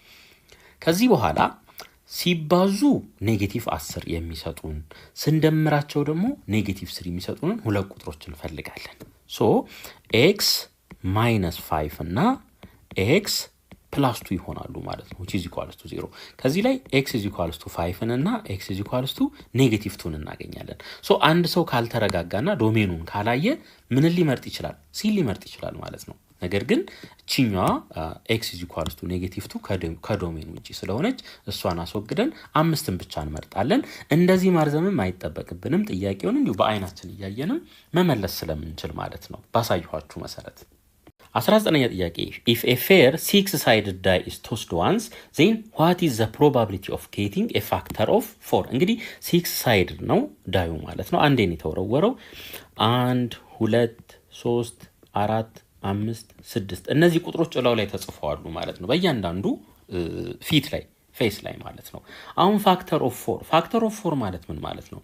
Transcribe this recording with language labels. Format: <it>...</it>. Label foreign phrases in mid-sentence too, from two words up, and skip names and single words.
<am>ከዚህ በኋላ ሲባዙ ኔጌቲቭ 10 የሚሰጡን ስንደምራቸው ደግሞ ኔጌቲቭ 3 የሚሰጡንን ሁለት ቁጥሮች እንፈልጋለን። ሶ</am> <en>x minus 5</en> <am>እና</am> <en>x plus 2</en> <am>ይሆናሉ ማለት ነው</am> <en>which is equals to 0።</en> <am>ከዚህ ላይ</am> <en>x is equals to 5</en> <am>እና</am> <en>x is equals to negative 2</en> <am>እናገኛለን። ሶ አንድ ሰው ካልተረጋጋና ዶሜኑን ካላየ ምን ሊመርጥ ይችላል? ሲ ሊመርጥ ይችላል ማለት ነው። ነገር ግን እቺኛዋ</am> <en>x is equals to negative 2</en> <am>ከዶሜኑ ውጪ ስለሆነች እሷን አስወግደን 5ን ብቻ እንመርጣለን። እንደዚህ ማርዘምም አይጠበቅብንም። ጥያቄውን እንዲሁ በአይናችን እያየንም መመለስ ስለምንችል ማለት ነው ባሳየኋችሁ መሰረት። 19ኛ ጥያቄ</am> <en>if a fair six-sided die is tossed once then what is the probability of getting a factor of 4?</en> <am>እንግዲህ six-sided ነው ዳዩ ማለት ነው። አንዴ ነው የተወረወረው። 1 2 3 4 5 6 እነዚህ ቁጥሮች እላው ላይ ተጽፈዋሉ ማለት ነው በእያንዳንዱ ፊት ላይ ፌስ ላይ ማለት ነው። አሁን</am> <en>factor of 4</en> <am>ማለት ምን ማለት ነው?</am>